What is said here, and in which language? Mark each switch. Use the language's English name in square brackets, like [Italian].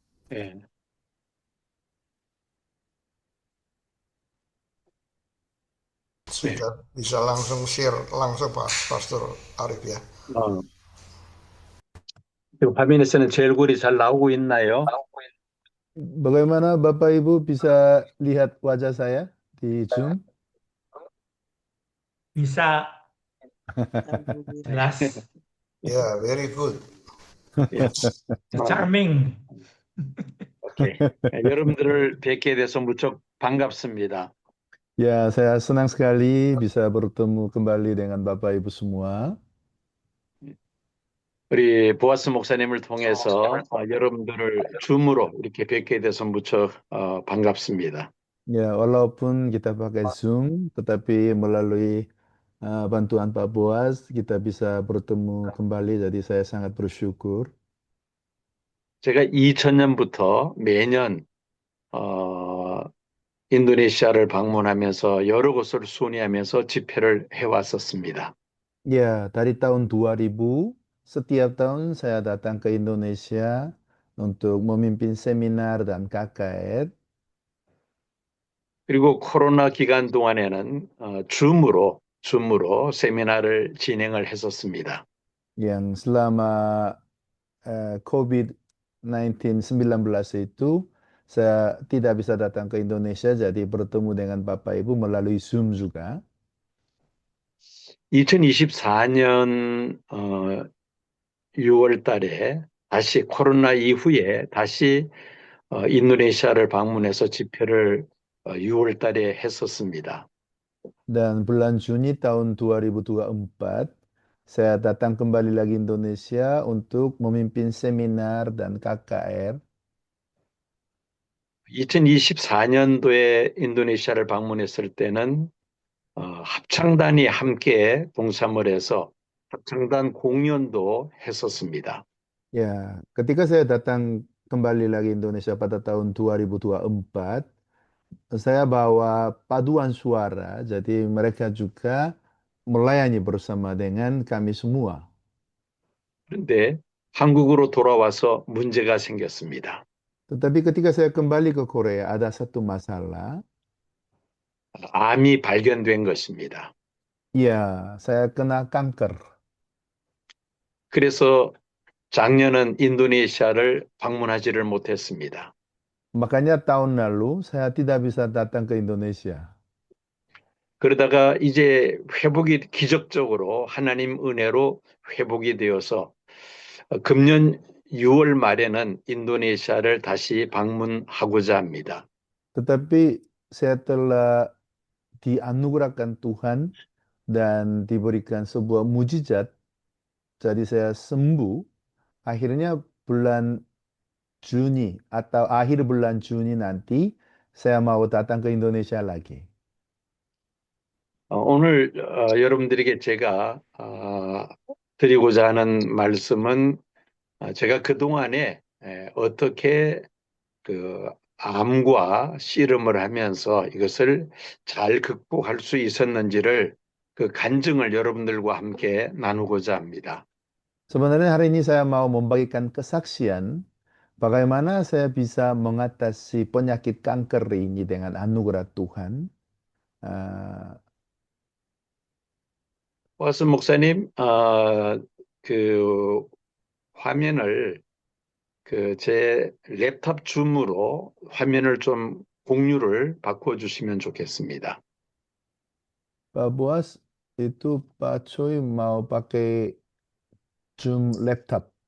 [Korean] 예. 네. [Indonesian] Sudah bisa langsung share langsung Pak Pastor Arif ya. [Korean] 어, 지금 화면에서는 제 얼굴이 잘 나오고 있나요? [Indonesian] Bagaimana Bapak Ibu bisa lihat wajah saya di Zoom? Bisa jelas, Ya, [English] very good. [Korean] 예. [English] charming. 오케이. [Korean] 여러분들을 뵙게 돼서 무척 반갑습니다. [Indonesian] Ya, saya senang sekali bisa bertemu kembali dengan Bapak Ibu semua. [Korean] 우리 보아스 목사님을 통해서 여러분들을 줌으로 이렇게 뵙게 돼서 무척 반갑습니다. [Indonesian] Ya, walaupun kita pakai Zoom, tetapi melalui bantuan Pak Boas, kita bisa bertemu kembali, jadi saya sangat bersyukur. [Korean] 제가 2000년부터 매년 인도네시아를 방문하면서 여러 곳을 순회하면서 집회를 해왔었습니다. [Indonesian] Ya, dari tahun 2000, setiap tahun saya datang ke Indonesia untuk memimpin seminar dan KKR. [Korean] 그리고 코로나 기간 동안에는 줌으로 세미나를 진행을 했었습니다. [Indonesian] Yang selama COVID-19 itu saya tidak bisa datang ke Indonesia, jadi bertemu dengan Bapak Ibu melalui Zoom juga. [Korean] 2024년 6월 달에 다시 코로나 이후에 다시 인도네시아를 방문해서 집회를 6월 달에 했었습니다. [Indonesian] Dan bulan Juni tahun 2024, saya datang kembali lagi Indonesia untuk memimpin seminar dan KKR. [Korean] 2024년도에 인도네시아를 방문했을 때는 합창단이 함께 동참을 해서 합창단 공연도 했었습니다. [Indonesian] Ya, ketika saya datang kembali lagi Indonesia pada tahun 2024, saya bawa paduan suara, jadi mereka juga melayani bersama dengan kami semua. [Korean] 그런데 한국으로 돌아와서 문제가 생겼습니다. [Indonesian] Tetapi ketika saya kembali ke Korea, ada satu masalah. [Korean] 암이 발견된 것입니다. [Indonesian] Ya, saya kena kanker. [Korean] 그래서 작년은 인도네시아를 방문하지를 못했습니다. [Indonesian] Makanya tahun lalu saya tidak bisa datang ke Indonesia. [Korean] 그러다가 이제 회복이 기적적으로 하나님 은혜로 회복이 되어서 금년 6월 말에는 인도네시아를 다시 방문하고자 합니다. [Indonesian] Tetapi saya telah dianugerahkan Tuhan dan diberikan sebuah mujizat. Jadi saya sembuh. Akhirnya bulan Juni atau akhir bulan Juni nanti saya mau datang ke Indonesia lagi. [Korean] 오늘 여러분들에게 제가 드리고자 하는 말씀은 제가 그동안에 어떻게 그 암과 씨름을 하면서 이것을 잘 극복할 수 있었는지를 그 간증을 여러분들과 함께 나누고자 합니다. [Indonesian] Sebenarnya hari ini saya mau membagikan kesaksian bagaimana saya bisa mengatasi penyakit kanker ini dengan anugerah Tuhan. [Korean] 보아스 목사님, 그 화면을 제 랩탑 줌으로 화면을 좀 공유를 바꿔주시면 좋겠습니다. [Indonesian] Pak Boas, itu Pak Choi mau pakai Zoom laptop.